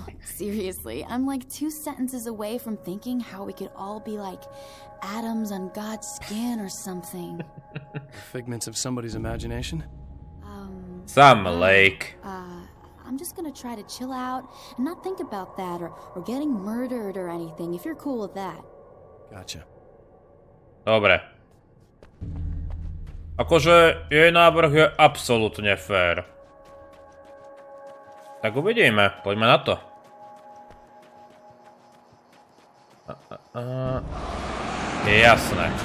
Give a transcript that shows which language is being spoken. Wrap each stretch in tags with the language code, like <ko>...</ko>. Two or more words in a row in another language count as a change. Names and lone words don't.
<en>Seriously, I'm like 2 sentences away from thinking how we could all be like atoms on God's skin or something. Figments of somebody's imagination? Some lake. I'm just gonna try to chill out and not think about that or getting murdered or anything, if you're cool with that. Gotcha.</en> <sk>Dobre. Akože jej návrh je absolútne fér. Tak uvidíme, poďme na to. Jasné.</sk>